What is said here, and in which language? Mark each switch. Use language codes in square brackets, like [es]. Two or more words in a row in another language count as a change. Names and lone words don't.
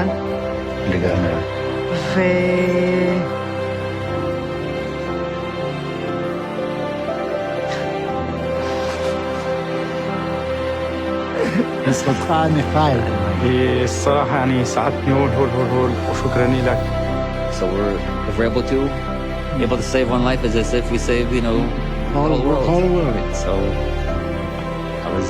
[he] לגמרי. בזכותך אני חי. [ar] الصراحة يعني ساعدتني هول وشكراني لك. [en] So if we're able to save one life, it's as if we saved, Whole world. So I was